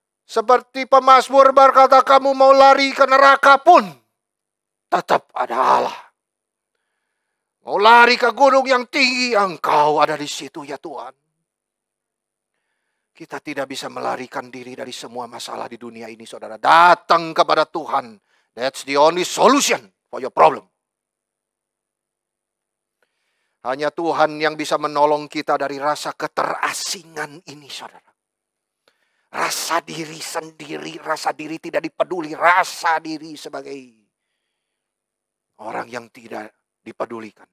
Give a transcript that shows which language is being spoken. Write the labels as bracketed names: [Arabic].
[Indonesian] Seperti pemazmur berkata, kamu mau lari ke neraka pun tetap ada Allah. Mau lari ke gunung yang tinggi, Engkau ada di situ ya Tuhan. Kita tidak bisa melarikan diri dari semua masalah di dunia ini, saudara. Datang kepada Tuhan. [English] That's the only solution for your problem. [Indonesian] Hanya Tuhan yang bisa menolong kita dari rasa keterasingan ini, saudara. Rasa diri sendiri, rasa diri tidak dipeduli, rasa diri sebagai orang yang tidak dipedulikan.